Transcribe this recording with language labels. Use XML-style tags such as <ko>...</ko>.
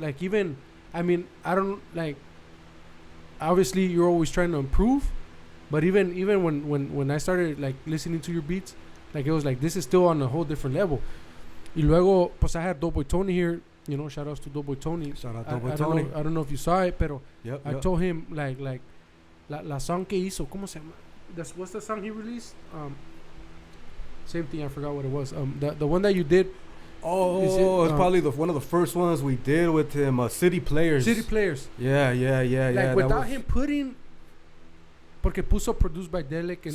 <en>Like, even, I mean, I don't, like, obviously you're always trying to improve, but even when I started, like, listening to your beats, like, it was like, this is still on a whole different level.</en> <es>Y luego, pues,</es> <en>I had Doughboy Tony here, shout outs to Doughboy Tony. Shout out Doughboy Tony. I don't know if you saw it,</en> <es>pero</es> <en>yep. I told him, like,</en> <es>la song que hizo, ¿cómo se llama?</es> <en>What's the song he released? Same thing, I forgot what it was. The one that you did. It's probably one of the first ones we did with him. City Players. Yeah. Like, without him putting,</en> <es>porque puso</es> <en>produced by Delek and</en>